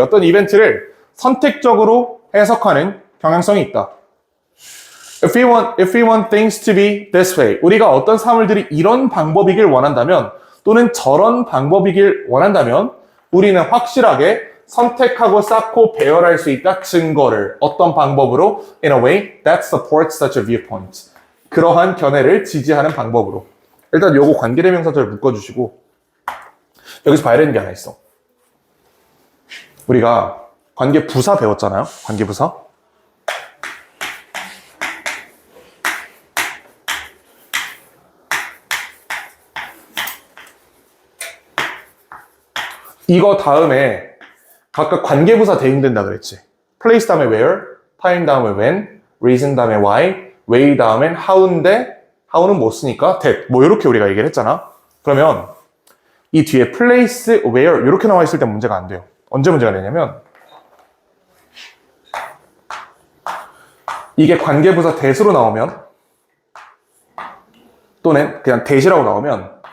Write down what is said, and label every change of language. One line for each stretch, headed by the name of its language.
Korean: 어떤 이벤트를 선택적으로 해석하는 경향성이 있다.
English: If we want things to be this way.
Korean: 우리가 어떤 사물들이 이런 방법이길 원한다면 또는 저런 방법이길 원한다면 우리는 확실하게 선택하고 쌓고 배열할 수 있다. 증거를 어떤 방법으로
English: in a way that supports such a viewpoint.
Korean: 그러한 견해를 지지하는 방법으로. 일단 요거 관계대명사절 묶어주시고 여기서 봐야 되는 게 하나 있어. 우리가 관계부사 배웠잖아요. 관계부사. 이거 다음에 각각 관계부사 대응된다 그랬지. place 다음에 where, time 다음에 when, reason 다음에 why, way 다음엔 how인데 how는 못 쓰니까 that. 뭐 이렇게 우리가 얘기를 했잖아. 그러면 이 뒤에 place, where 이렇게 나와 있을 때 문제가 안 돼요. 언제 문제가 되냐면 이게 관계부사 대수로 나오면 또는 그냥 대시라고 나오면